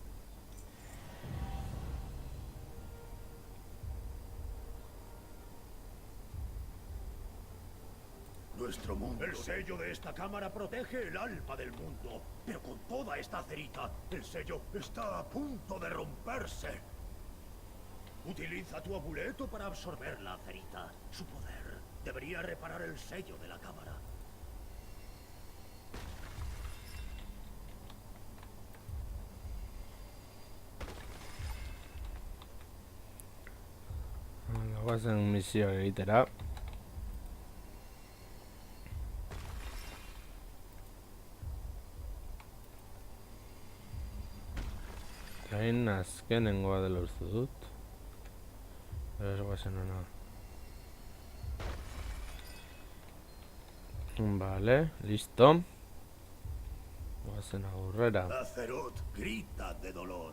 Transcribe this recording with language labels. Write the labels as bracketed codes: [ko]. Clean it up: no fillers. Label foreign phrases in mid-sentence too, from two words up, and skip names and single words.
[es] Nuestro mundo. El sello de esta cámara protege el alma del mundo. Pero con toda esta acerita, el sello está a punto de romperse. Utiliza tu amuleto para absorber la acerita. Su poder debería reparar el sello de la cámara. [eu] Goazen misio egitera. Hain azkenengoa dela uste dut. Ez goazen ona. [es] Vale, listo. [eu] Goazen aurrera. [es] Azeroth grita de dolor.